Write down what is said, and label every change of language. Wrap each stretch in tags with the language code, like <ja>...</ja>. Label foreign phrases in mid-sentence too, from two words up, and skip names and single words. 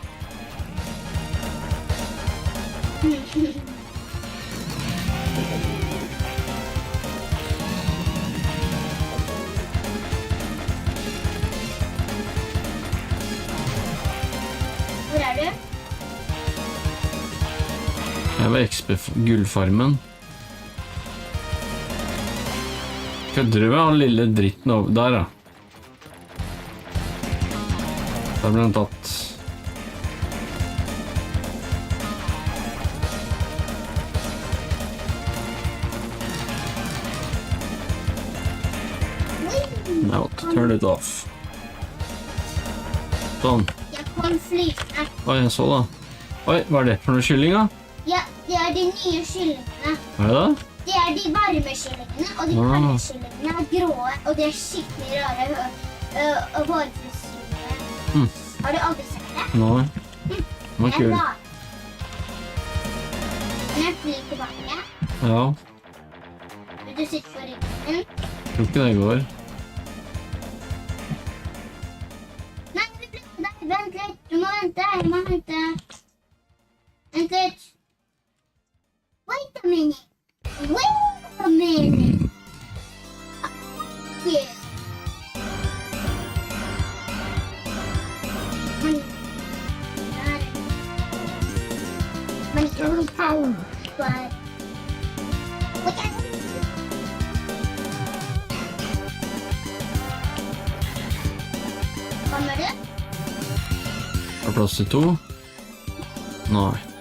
<no>Hvor er du? Jeg var XP-gullfarmen. Kødder du med han lille dritten over der, da? Der ble den tatt.</no> <en>Now to turn it off.</en> <no>Sånn. Jeg kom flytende. Oi, jeg så da. Oi, hva er det for noe kylling, da? Ja, det er de nye kyllingene. Hva er det da? Det er de varme kyllingene, og de kalde kyllingene er gråe, og de er skikkelig rare hårfrisyrer. Har du aldri sett det? Nei. Den var Jeg kul. la. Den er fly tilbake. Ja, Vil du sitte på ryggen min? tror ikke det går. Nei, vi flytter deg. Vent litt. Du må vente. Jeg må vente. Vent litt.</no> <en>Wait a minute. Wait a minute. Yeah. Men you're power.</en> <no>But kommer du? Er det plass til 2? Nei.</no>